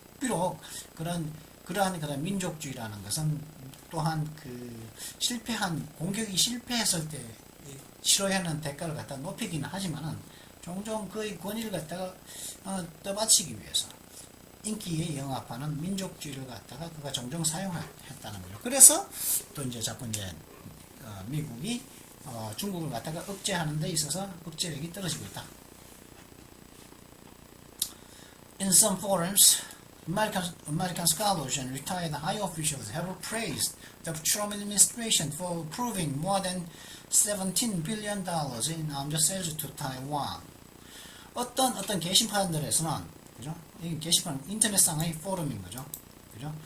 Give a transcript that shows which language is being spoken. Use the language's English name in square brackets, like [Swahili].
[Korean] 비록 그러한 민족주의라는 것은 또한 그 공격이 실패했을 때 치러야 하는 대가를 갖다 높이기는 하지만은 종종 그의 권위를 갖다가 떠받치기 위해서 인기에 영합하는 민족주의를 갖다가 그가 종종 사용했다는 거죠. 그래서 또 이제 자꾸 이제 미국이 중국을 갖다가 억제하는 데 있어서 억제력이 떨어지고 있다. [English] In some forums, American scholars and retired high officials have praised the Trump administration for approving more than $17 billion in arms sales to Taiwan. [Korean] 어떤 게시판들에서는, 그죠? 이 게시판 인터넷상의 포럼인 거죠. 그죠?